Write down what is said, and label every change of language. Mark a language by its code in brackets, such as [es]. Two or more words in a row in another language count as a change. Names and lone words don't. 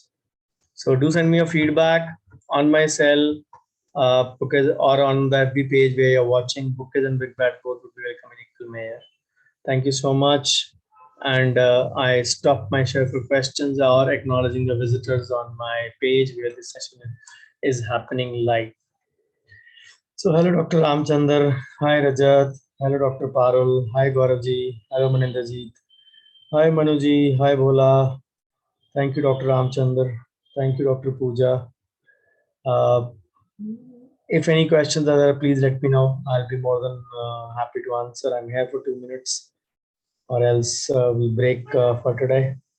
[en] So do send me your feedback on my cell, because or on the FB page where you're watching. Bookers and Big Bad both would be welcome in equal measure. Thank you so much. And I stop my share for questions or acknowledging the visitors on my page where this session is happening live. So hello, Dr. Ramchandar. Hi, Rajat. Hello, Dr. Parul. Hi, Gauravji. Hello, Manindrajit. Hi, Manuji. Hi, Bhola. Thank you, Dr. Ramchandar. Thank you, Dr. Pooja. If any questions are there, please let me know. I'll be more than happy to answer. I'm here for 2 minutes, or else we'll break for today.